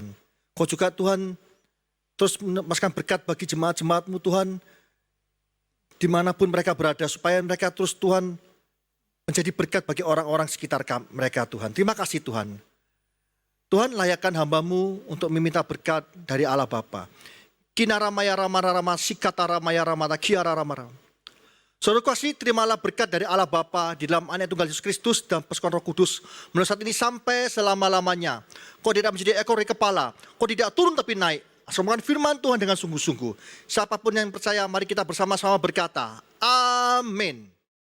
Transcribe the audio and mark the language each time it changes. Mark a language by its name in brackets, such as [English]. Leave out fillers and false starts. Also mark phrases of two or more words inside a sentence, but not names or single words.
[Indonesian] Kau juga Tuhan terus memasukkan berkat bagi jemaat-jemaat-Mu Tuhan, dimanapun mereka berada, supaya mereka terus Tuhan menjadi berkat bagi orang-orang sekitar mereka Tuhan. Terima kasih Tuhan. Tuhan layakkan hamba-Mu untuk meminta berkat dari Allah Bapa. Kinara maya rama rama sikatara maya rama kiara rama rama. Saudara kasih, terimalah berkat dari Allah Bapa di dalam Anak Tunggal Yesus Kristus dan persekutuan Roh Kudus mulai saat ini sampai selama-lamanya. Kau tidak menjadi ekor dari kepala, kau tidak turun tapi naik. Semoga firman Tuhan dengan sungguh-sungguh. Siapapun yang percaya, mari kita bersama-sama berkata, amin.